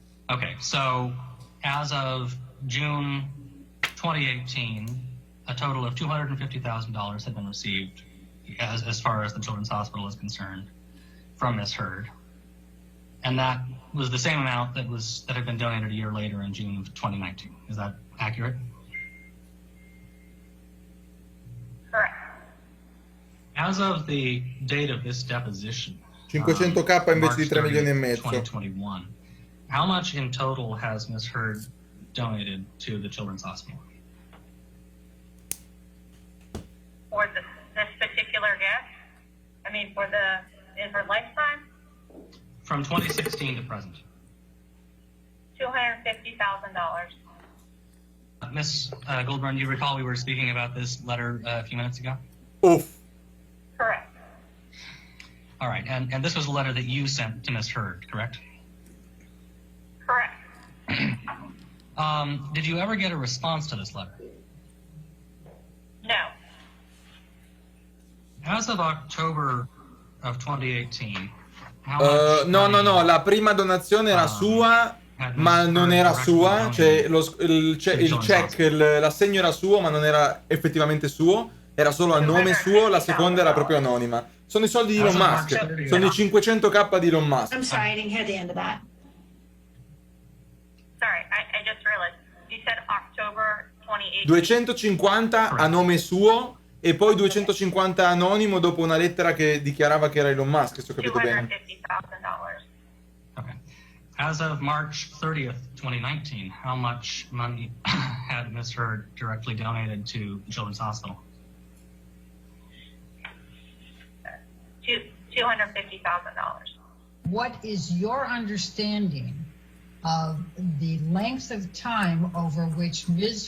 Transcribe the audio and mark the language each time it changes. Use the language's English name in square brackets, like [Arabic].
[English] Okay, so as of June 2018, a total of $250,000 had been received as far as the Children's Hospital is concerned from Ms. Hurd. And that was the same amount that had been donated a year later in June of 2019. Is that accurate? Correct. As of the date of this deposition, [Italian] 500k invece di 3 milioni e mezzo. [English] 2021, how much in total has Ms. Hurd donated to the Children's Hospital? For this particular gift? I mean, in her lifetime? From 2016 to present. $250,000. Ms. Goldburn, you recall we were speaking about this letter a few minutes ago? Oof. Correct. All right, and this was a letter that you sent to Ms. Hurd, correct? Correct. Did you ever get a response to this letter? No. As of October of 2018, how much [Italian] no, la prima donazione era sua, ma non era sua, cioè il check, l'assegno era suo, ma non era effettivamente suo, era solo a nome suo, la seconda era proprio anonima. Sono i soldi di Elon Musk, sono i 500k di Elon Musk. [English] I'm sorry, I didn't hear the end of that. Sorry, I just realized. You said October 2018. [Italian] 250 a nome suo e poi 250 anonimo dopo una lettera che dichiarava che era Elon Musk, se ho capito bene. [English] $250,000. Okay. As of March 30th, 2019, how much money had Ms. Hurd directly donated to the Children's Hospital? $250,000. What is your understanding of the length of time over which Ms.